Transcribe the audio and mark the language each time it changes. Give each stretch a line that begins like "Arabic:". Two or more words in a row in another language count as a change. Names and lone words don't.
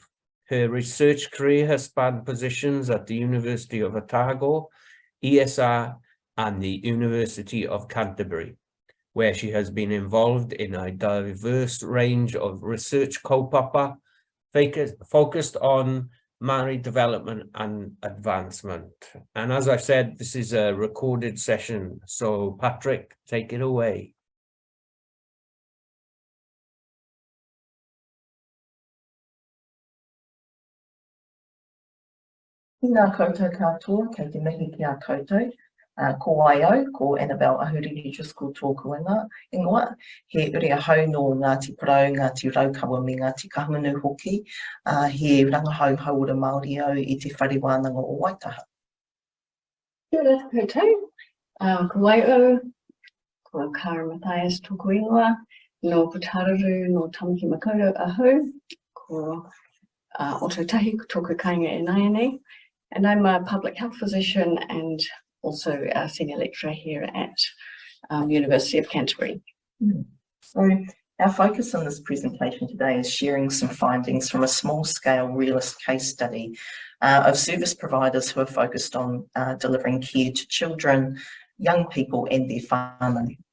English: Her research career has spanned positions at the University of Otago, ESR, and the University of Canterbury, where she has been involved in a diverse range of research kaupapa focused on Māori development and advancement. And as I said, this is a recorded session. So Patrick, take it away.
Māori: Tēnā koutou katoa, kei te mihi ki a koutou. Ko Waio, ko Annabel Ahuriri-Driscoll tōku ingoa. He uri ahau no Ngāti Porou, Ngāti Raukawa me Ngāti Kahungunu hoki. He rangahau hauora Māori au I te whare wānanga o Waitaha. Kia ora koutou. Ko Waio, ko Kaaren Mathias tōku ingoa. No Putararu, no Tamaki Makaurau ahu. Ko Ototahi, tōku kainga e Naianei.
English: And I'm a public health physician and also a senior lecturer here at University of Canterbury. So our focus on this presentation today is sharing some findings from a small-scale realist case study of service providers who are focused on delivering care to children, young people and their whānau.